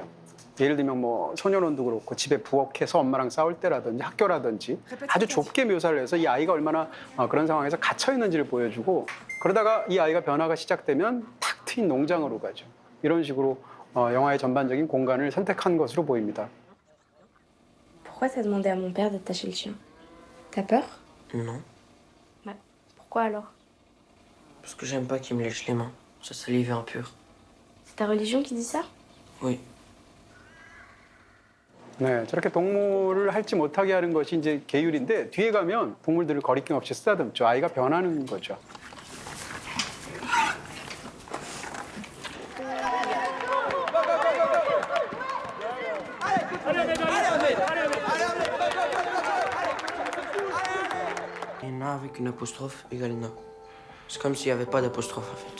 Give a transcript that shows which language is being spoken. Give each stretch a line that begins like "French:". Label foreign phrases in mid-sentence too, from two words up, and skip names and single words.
Korean: 예를 들면 뭐 소년원도 그렇고 집에 부엌에서 엄마랑 싸울 때라든지 학교라든지 아주 좁게 묘사를 해서 이 아이가 얼마나 그런 상황에서 갇혀 있는지를 보여주고 그러다가 이 아이가 변화가 시작되면 탁 트인 농장으로 가죠. 이런 식으로 영화의 전반적인 공간을 선택한 것으로 보입니다.
French: Pourquoi t'as demandé à mon père d'attacher le chien? T'as peur? Non, Bah, pourquoi alors? parce que j'aime pas qu'il me lèche les mains. Ça salive impur. C'est ta religion qui dit ça? Oui.
Korean: 네, 저렇게 동물을 핥지 못하게 하는 것이 이제 계율인데 뒤에 가면 동물들을 거리낌 없이 쓰다듬죠. 아이가 변하는 거죠.
French: Et na avec une apostrophe égale na. C'est comme s'il n'y avait pas d'apostrophe en fait.